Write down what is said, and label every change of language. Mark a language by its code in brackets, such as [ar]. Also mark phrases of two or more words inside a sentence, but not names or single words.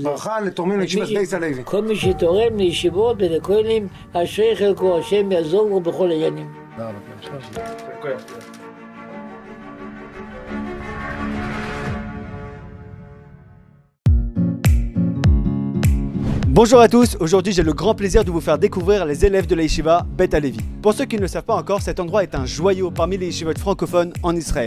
[he] ברכה לתורמים לישיבת בית הלוי. כל מי שתורם לישיבות ולכוללים, אשרי חלקו, השם יעזור לו בכל העניינים. [fr] Bonjour à tous, aujourd'hui j'ai le grand plaisir de vous faire découvrir les élèves de la yeshiva Beit HaLevi. Pour ceux qui ne le savent pas encore, cet endroit est un joyau parmi les yeshivot francophones en Israël.